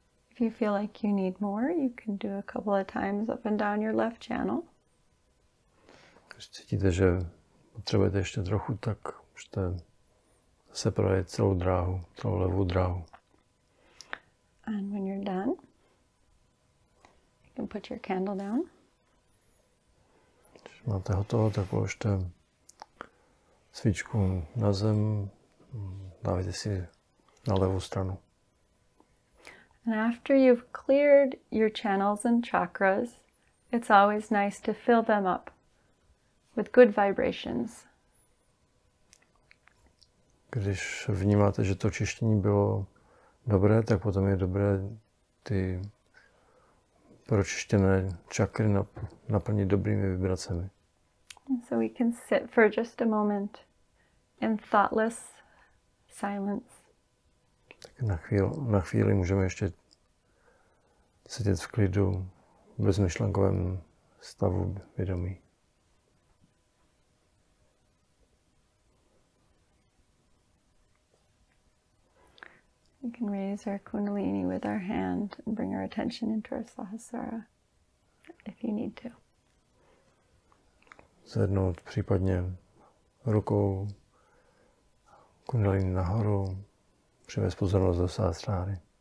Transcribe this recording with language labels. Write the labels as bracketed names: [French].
[English] If you feel like you need more, you can do a couple of times up and down your left channel. [Czech] Když cítíte, že potřebujete ještě trochu, tak můžete se projet celou dráhu, celou levou dráhu. [English] And when you're done, you can put your candle down. [Czech] Když máte hotovo, tak položte svíčku na zem, dávajte si na levou stranu. [English] And after you've cleared your channels and chakras, it's always nice to fill them up with good vibrations. [Czech] Když vnímáte, že to čištění bylo dobré, tak potom je dobré ty pročištěné čakry naplnit dobrými vibracemi. [English] So we can sit for just a moment in thoughtless silence. [Czech] Tak na chvíli můžeme ještě sedět v klidu, v bezmyšlenkovém stavu vědomí. [English] We can raise our kundalini with our hand and bring our attention into our sahasrara if you need to. [Czech] Zvednout případně rukou kundalini nahoru, přivést pozornost do sahasráry.